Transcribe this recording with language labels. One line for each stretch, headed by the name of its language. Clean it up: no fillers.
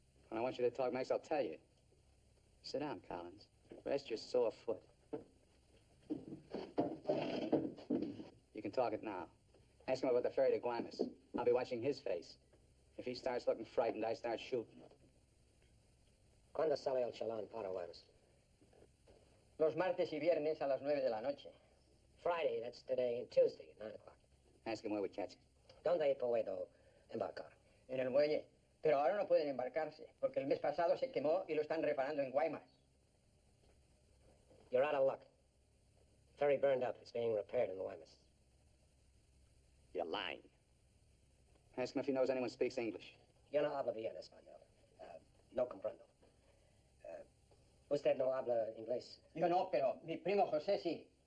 English: When I want you to talk next, I'll tell you. Sit down, Collins. Rest your sore foot. You can talk it now. Ask him about the ferry to Guaymas. I'll be watching his face. If he starts looking frightened, I start shooting.
Spanish: ¿Cuándo sale el chalán para Guaymas? Los martes y viernes a las 9 de la noche.
English: Friday, that's today, and Tuesday at 9 o'clock. Ask him where we catch him.
Spanish: ¿Dónde puedo embarcar. En el muelle. Pero ahora no pueden embarcarse, porque el mes pasado se quemó y lo están reparando en Guaymas.
English: You're out of luck. Ferry burned up. It's being repaired in the Guaymas. You're lying. Ask him if he knows anyone speaks English.
Spanish: Yo no hablo bien español. No comprendo. Usted no habla inglés. Yo no, pero mi primo José sí.